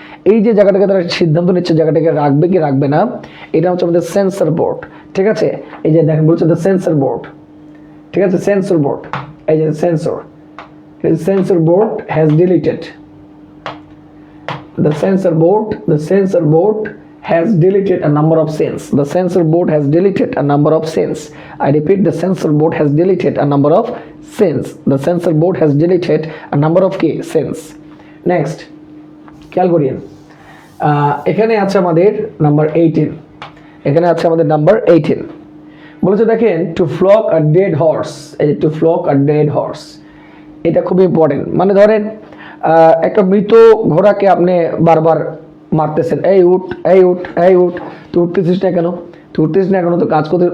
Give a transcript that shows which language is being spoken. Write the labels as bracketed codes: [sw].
[bn] এই যে জায়গাটাকে তারা সিদ্ধান্ত নিচ্ছে জায়গাটাকে রাখবে কি রাখবে না, এটা হচ্ছে আমাদের সেন্সর বোর্ড। ঠিক আছে, এই যে দেখেন বলছে দ্য সেন্সর বোর্ড, ঠিক আছে, সেন্সর বোর্ড, এই যে sensor, [en] sensor board has deleted, the sensor board has deleted a number of scenes. The sensor board has deleted a number of scenes. I repeat, the sensor board has deleted a number of scenes. The sensor board has deleted a number of scenes. [bn] Next, খেয়াল করিয়েন, এখানে আছে আমাদের number 18, এখানে আছে আমাদের number 18 বলেছে দেখেন, [en] To flog a dead horse. [bn] এই যে [en] to flog a dead horse, [bn] এটা খুব ইম্পর্টেন্ট। মানে ধরেন একটা মৃত ঘোড়াকে আপনি বারবার মারতেছেন, এই উঠ, এই উঠ, এই উঠ, তুই উঠতেছিস না কেন, তুই উঠতেছিস না কেন, তো কাজ করতে।